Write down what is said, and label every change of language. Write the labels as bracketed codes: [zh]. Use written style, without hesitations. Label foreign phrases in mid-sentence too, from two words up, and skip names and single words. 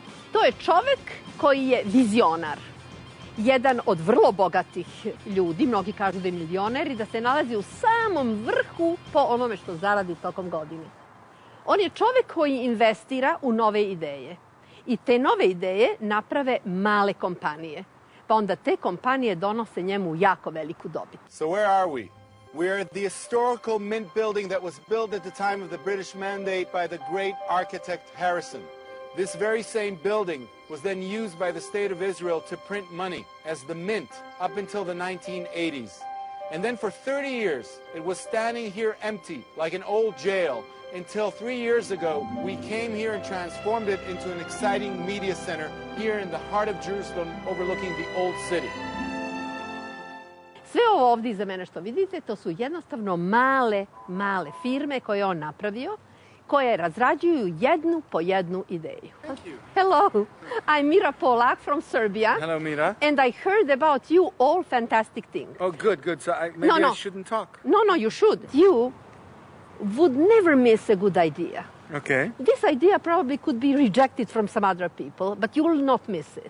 [sr] To je čovek koji je vizionar. Jedan od vrlo bogatih ljudi, mnogi kažu da je milioner i da se nalazi u samom vrhu po onome što zaradi tokom godine. On je čovek koji investira u nove ideje. I te nove ideje naprave male kompanije. Pa onda te kompanije donose njemu jako veliku dobit. [en] So where are we? We are at the historical mint building that was built at the time of the British Mandate by the great architect Harrison. This very same building was then used by the State of Israel to print money as the mint up until the 1980s. And then for 30 years, it was standing here empty like an old jail until 3 years ago, we came here and transformed it into an exciting media center here in the heart of Jerusalem overlooking the old city. [sr] Sve ovo ovdje iza mene što vidite, to su jednostavno male firme koje on napravio, koje razrađuju jednu po jednu ideju. [en] Thank you. Hello, I'm Mira Polak from Serbia. Hello, Mira. And I heard about you all fantastic things. Oh, good. So maybe I shouldn't talk. No, you should. You would never miss a good idea. Okay. This idea probably could be rejected from some other people, but you will not miss it.